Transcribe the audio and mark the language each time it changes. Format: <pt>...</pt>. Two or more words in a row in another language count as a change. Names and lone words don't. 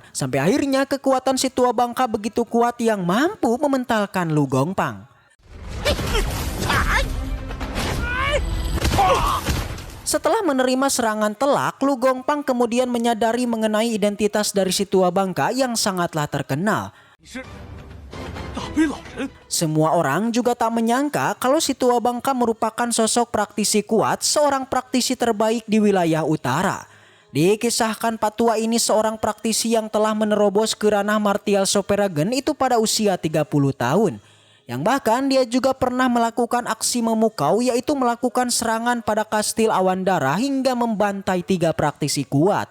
<id>Sampai akhirnya kekuatan si tua bangka begitu kuat yang mampu mementalkan Lu Gongpang. Setelah menerima serangan telak, Lu Gongpang kemudian menyadari mengenai identitas dari si tua bangka yang sangatlah terkenal.</id> <zh>你是大悲老人？</zh> <id>Semua orang juga tak menyangka kalau si tua bangka merupakan sosok praktisi kuat, seorang praktisi terbaik di wilayah utara. Dikisahkan Pak Tua ini seorang praktisi yang telah menerobos ke ranah martial Soperagen itu pada usia 30 tahun. Yang bahkan dia juga pernah melakukan aksi memukau, yaitu melakukan serangan pada kastil Awan Darah hingga membantai 3 praktisi kuat.</id>